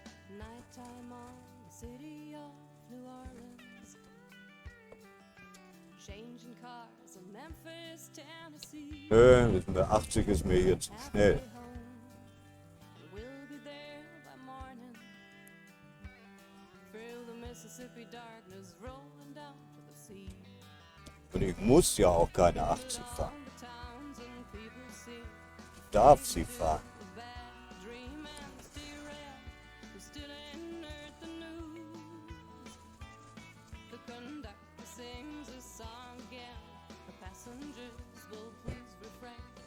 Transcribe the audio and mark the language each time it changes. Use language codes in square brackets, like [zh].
[en] Nighttime on the city of New Orleans. Changing cars in Memphis, Tennessee. [de] Nö, wissen wir, 80 ist mir hier zu schnell. [en] Halfway home, and we'll be there by morning. Through the Mississippi darkness, rolling down to the sea. [de] Und ich muss ja auch keine 80 fahren. [en] All the towns and people see [de] Ich darf sie fahren. [en] the bad dream and stay red, who still ain't heard the news. The conductor sings a song again. The passengers will please refrain.